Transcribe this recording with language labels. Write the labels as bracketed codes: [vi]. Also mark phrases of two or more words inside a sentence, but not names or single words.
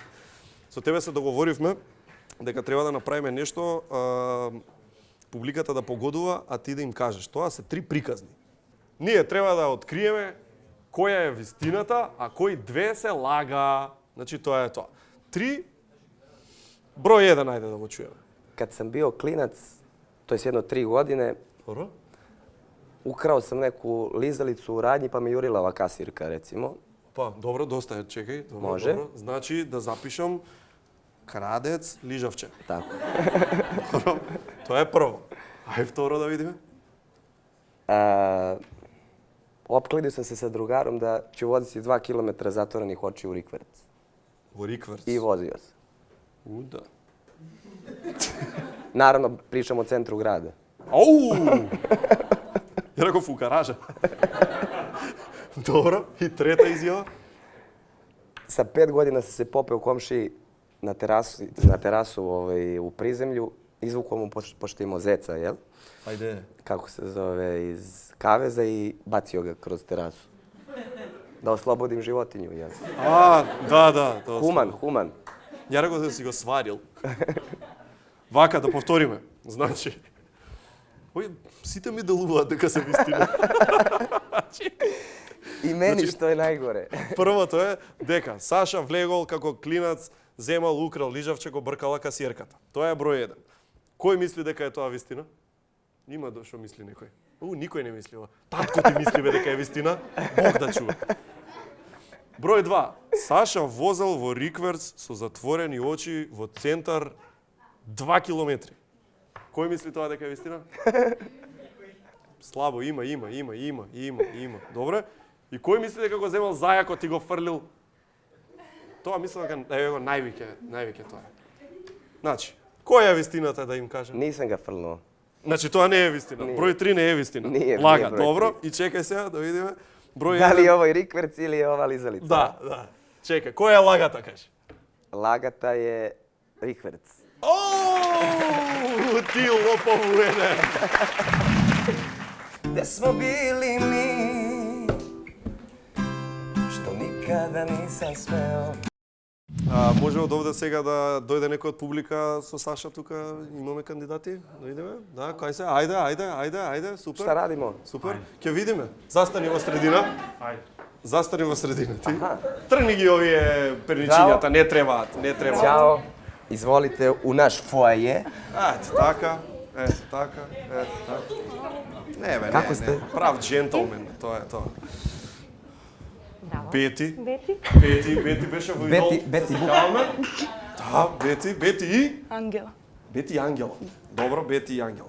[mk] Со тебе се договоривме дека треба да направиме нешто, публиката да погодува, а ти да им кажеш. Тоа се 3 приказни. Ние треба да откриеме која е вистината, а кои 2 се лага. Значи тоа е тоа. 3 број 1, ајде да го чуеме. [sr] Kad sam bio klinac, to je jedno 3 godine, [mk] Добро? [sr] ukrao sam neku lizalicu u radnji pa me jurila ova kasirka, recimo. [mk] Па, добро, доста е, чекај. Добро, Може. Добро. Значи да запишам крадец, лижавче. [sr] Tako. [mk] Добро. Тоа е прво. Ај второ да видиме. [sr] Opklidio sam se sa drugarom da ću voziti 2 km zatvorenih očiju u rikverc. [mk] Во Рикверц. [sr] I vozio sam. [mk] Да. [sr] Naravno, pričam o centru grada. [mk] Ау! Ја реков у гаража. Добро. И трета изјава. [sr] Sa 5 godina sam se popeo komšiji na terasu u prizemlju. Izvukao mu pošto imao zeca, jel? [mk] Ајде. [sr] Kako se zove, iz kaveza i bacio ga kroz terasu. Da oslobodim životinju, jel? [mk] Да. [sr] Human. [mk] Ја реков да си го сварил. Вака да повториме. Значи, сите ми делуваат дека се вистина. [sr] I meni što je najgore. [mk] Првото е дека Саша влегол како клинац, земал, украл лижавче, го бркала касиерката. Тоа е број 1. Кој мисли дека е тоа вистина? Има што мисли некој. Никој не мисли ова. Татко ти мисли бе дека е вистина? Бог да чува. Број 2. Саша возел во Рикверц со затворени очи во центар 2 километри. Кој мисли тоа дека е вистина? Слабо, има. Добре. И кој мисли дека го земал зајакот и го фрлил? Тоа мислам дека е највеќе тоа. Значи, која е вистината да им кажем? [sr] Nisam ga frlnuo. [mk] Значи тоа не е вистина. [sr] Nije. [mk] Број 3 не е вистина. [sr] Nije [mk] Лага, [sr] broj [mk] добро. [sr] 3. [mk] И чекај сега да видиме. Број [sr] Da li [mk] 1. [sr] je ovo i rikverc ili je ova lizalica? [mk] Да. Чекај, која е лагата кажи? [sr] Lagata je rikverc. [mk] Ти лопов уене. [sr] Gde smo bili mi, što nikada nisam smeo. [mk] Може од овде сега да дојде некој од публика со Саша тука, имаме кандидати, да видиме. Да, кај се? Ајде, супер. [sr] Šta radimo? [mk] Супер. Ќе видиме. Застани во средина. Ајде. Застани во средина ти. Тргни ги овие перничињата, не требаат. [sr] Ćao. Izvolite u naš foaje. [mk] Ето така. Не бе, Како сте? Прав джентълмен, тоа е тоа. Бети беше во идол. Бети Бук. Да, Бети и? Ангела. Бети и Ангела. Добро, Бети и Ангела.